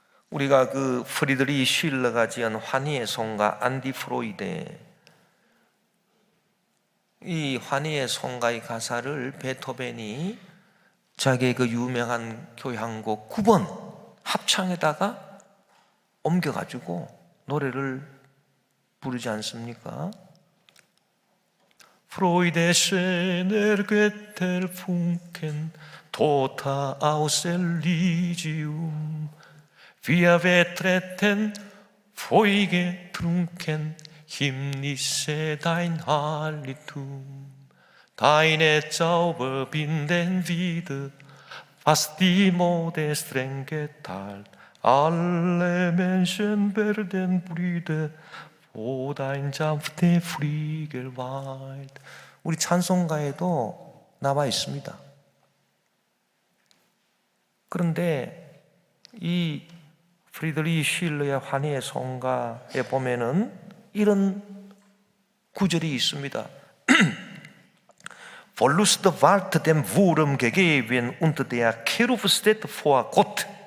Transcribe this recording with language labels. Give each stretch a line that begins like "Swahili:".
Korean: 우리가 그 프리드리히 쉴러가 지은 환희의 송가 안디 프로이데, 이 환희의 송가의 가사를 베토벤이 자기의 그 유명한 교향곡 9번 합창에다가 옮겨가지고 노래를 부르지 않습니까?
German: Freude schöner Götter Funken, tota aus Elysium, wir betreten feurige Trunken, himmlische dein Heiligtum. Deine Zauber binden wieder, was die Mode streng geteilt. Alle Menschen werden Brüder, wo dein sanfte Flügel weilt.
Korean: 우리 찬송가에도 나와 있습니다. 그런데 이 프리드리히 쉴러의 환희의 송가에 보면은 이런 구절이 있습니다.
German: Verlust ward dem Wurm gegeben und der Cherub steht vor Gott.